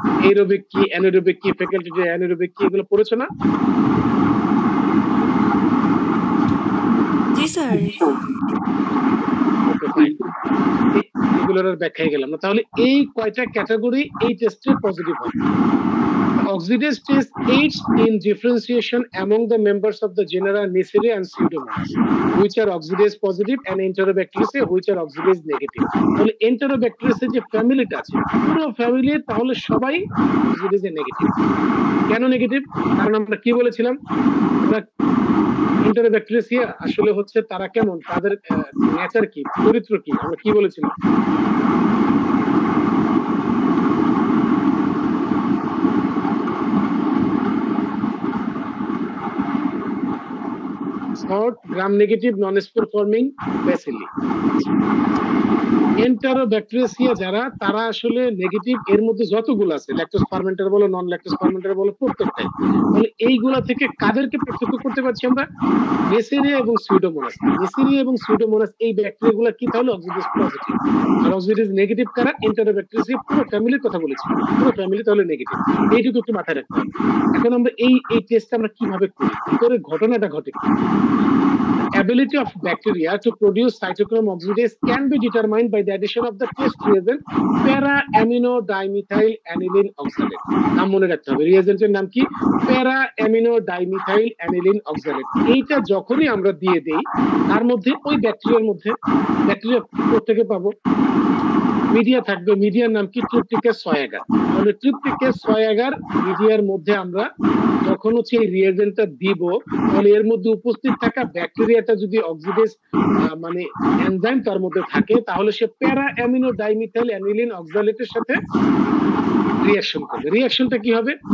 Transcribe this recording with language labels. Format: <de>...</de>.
<bn>Aerobic কি, anaerobic কি, facultative anaerobic কি, এগুলো পড়েছো না? জি স্যার। ওকে ফাইন, এগুলোর আর ব্যাখ্যায় গেলাম না। তাহলে এই কয়টা ক্যাটাগরি এই টেস্টে পজিটিভ হবে।</bn> <en>Oxidase test aids in differentiation among the members of the genera Neisseria and Pseudomonas, which are oxidase positive, and Enterobacteriaceae, which are oxidase negative.</en> <bn>তাহলে Enterobacteriaceae যে ফ্যামিলিটা আছে, পুরো ফ্যামিলি তাহলে সবাই অক্সিডেজ নেগেটিভ। কেন নেগেটিভ? কারণ আমরা কি বলেছিলাম, Enterobacteriaceae আসলে হচ্ছে তারা কেমন, তাদের নেচার কি, চরিত্র কি, আমরা কি বলেছিলাম?</bn> <en>short gram negative non-spore forming bacilli.</en> <bn>Enterobacteriaceae যারা, তারা আসলে নেগেটিভ, এর মধ্যে যতগুলো আছে ল্যাকটোজ ফার্মেন্টার বলো, নন ল্যাকটোজ ফার্মেন্টার বলো, প্রত্যেকটাই। তাহলে এইগুলা থেকে কাদেরকে পার্থক্য করতে পারছি আমরা? নেসেরিয়া এবং সিউডোমোনাস। নেসেরিয়া এবং সিউডোমোনাস এই ব্যাকটেরিয়াগুলো কি তাহলে অক্সিডেজ পজিটিভ, আর অক্সিডেজ নেগেটিভ কারা? Enterobacteriaceae। পুরো ফ্যামিলির কথা বলেছি, পুরো ফ্যামিলি তাহলে নেগেটিভ, এইটুকু একটু মাথায় রাখতে হবে। এখন আমরা এই টেস্টটা আমরা কিভাবে করি, ভিতরে ঘটনাটা ঘটে।</bn> <en>Ability of bacteria to produce cytochrome oxidase can be determined by the addition of the test reagent para-amino dimethyl aniline oxalate.</en> <bn>নাম মনে রাখতে হবে, রিয়েজেন্টের নাম কি? para-amino dimethyl aniline oxalate। এইটা যখনই আমরা দিয়ে দেই, তার মধ্যে ওই ব্যাকটেরিয়ার মধ্যে, ব্যাকটেরিয়া থেকে পাবো মিডিয়া থাকবে, মিডিয়ার নাম কি? ট্রিপটিকাস সয়াগার। তাহলে ট্রিপটিকাস সয়াগার মিডিয়ার মধ্যে আমরা যখন হচ্ছে এই রিয়েজেন্টটা দিব, তাহলে এর মধ্যে উপস্থিত থাকা ব্যাকটেরিয়াটা যদি অক্সিডেজ মানে এনজাইম তার মধ্যে থাকে, তাহলে সে প্যারা অ্যামিনো ডাইমিথাইল অ্যানিলিন অক্সালেটের সাথে রিঅ্যাকশন করবে। রিঅ্যাকশনটা কি হবে?</bn>